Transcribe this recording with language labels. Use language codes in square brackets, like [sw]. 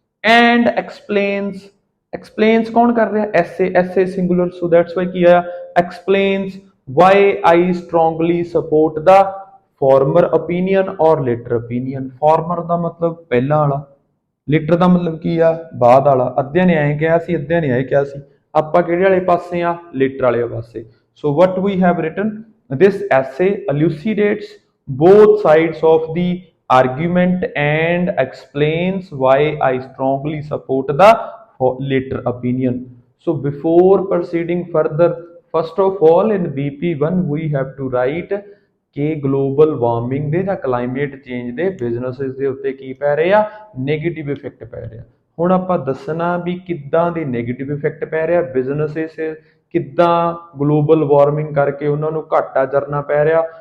[en] and explains [pa] ਕੌਣ ਕਰ ਰਿਹਾ, [en] essay singular, so that's why [pa] ਕੀ ਆਇਆ, [en] explains why I strongly support the former opinion or later opinion। [pa] former ਦਾ ਮਤਲਬ ਪਹਿਲਾਂ ਵਾਲਾ, later ਦਾ ਮਤਲਬ ਕੀ ਆ, ਬਾਅਦ ਵਾਲਾ। ਅੱਧਿਆਂ ਨੇ ਐਂ ਕਿਹਾ ਸੀ, ਅੱਧਿਆਂ ਨੇ ਐਂ ਕਿਹਾ ਸੀ, ਆਪਾਂ ਕਿਹੜੇ ਵਾਲੇ ਪਾਸੇ ਆ, later ਵਾਲੇ ਪਾਸੇ। [en] so what we have written, this essay elucidates both sides of the argument and explains why I strongly support the later opinion। so before proceeding further, first of all in BP1 we have to write [pa] ਕਿ global warming ਦੇ ਜਾਂ climate change ਦੇ businesses ਦੇ ਉੱਤੇ ਕੀ ਪੈ ਰਹੇ ਆ, negative effect ਪੈ ਰਿਹਾ। ਹੁਣ ਆਪਾਂ ਦੱਸਣਾ ਵੀ ਕਿੱਦਾਂ ਦੇ ਨੈਗੇਟਿਵ ਇਫੈਕਟ ਪੈ ਰਿਹਾ ਬਿਜ਼ਨਸਿਸ, ਕਿੱਦਾਂ ਗਲੋਬਲ ਵਾਰਮਿੰਗ ਕਰਕੇ ਉਹਨਾਂ ਨੂੰ ਘਾਟਾ ਜਰਨਾ ਪੈ ਰਿਹਾ।